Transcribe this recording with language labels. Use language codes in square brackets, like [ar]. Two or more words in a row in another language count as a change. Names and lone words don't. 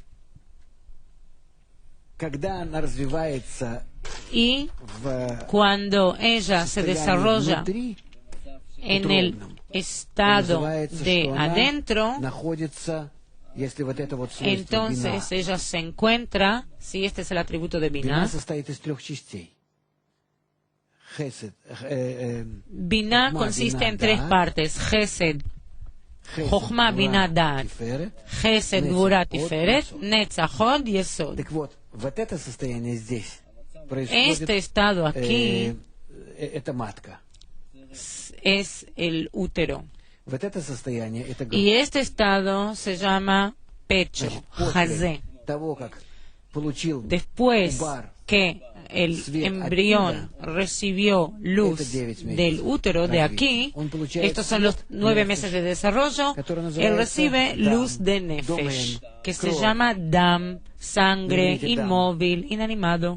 [es] Y cuando ella se desarrolla en el estado de adentro, entonces ella se encuentra, si este es el atributo de Binah, Binah consiste en 3 partes, Chesed, Chochma, Binah, Da'at, Chesed, Gvura, Tiferet, Netzach, Hod, Yesod. Este estado aquí es el útero. Y este estado se llama pecho, Hazé. Después que el embrión recibió luz del útero de aquí, estos son los 9 meses de desarrollo, él recibe luz de Nefesh, que se llama Dam, sangre, inmóvil, inanimado.